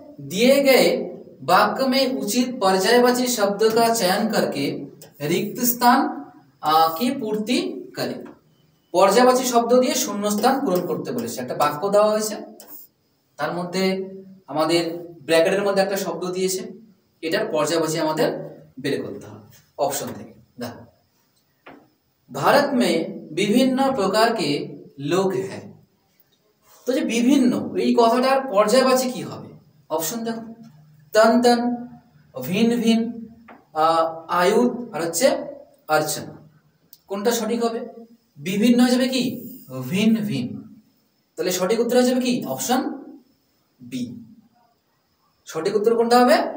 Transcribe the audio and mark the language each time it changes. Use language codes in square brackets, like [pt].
[hi] दिए गए वाक्य में उचित पर्यायवाची शब्द का चयन करके रिक्त स्थान की पूर्ति करें। [bn] पर्यायवाची शब्द দিয়ে শূন্যস্থান পূরণ করতে বলেছে। একটা বাক্য দেওয়া হয়েছে, তার মধ্যে আমাদের ব্র্যাকেটের মধ্যে একটা শব্দ দিয়েছে, এটার पर्यायवाची আমাদের বের করতে হবে অপশন থেকে। দেখো, [hi] भारत में विभिन्न प्रकार के लोग है। तो जो विभिन्न [bn] এই কথাটার পর্যায়বাচী কি হবে? অপশন দেখো, তন তন, ভিন ভিন, আয়ুধ আর হচ্ছে অর্চনা। কোনটা সঠিক হবে? বিভিন্ন হয়ে যাবে কি ভিন ভিন। তাহলে সঠিক উত্তর হয়ে যাবে কি অপশন বি। সঠিক উত্তর কোনটা হবে?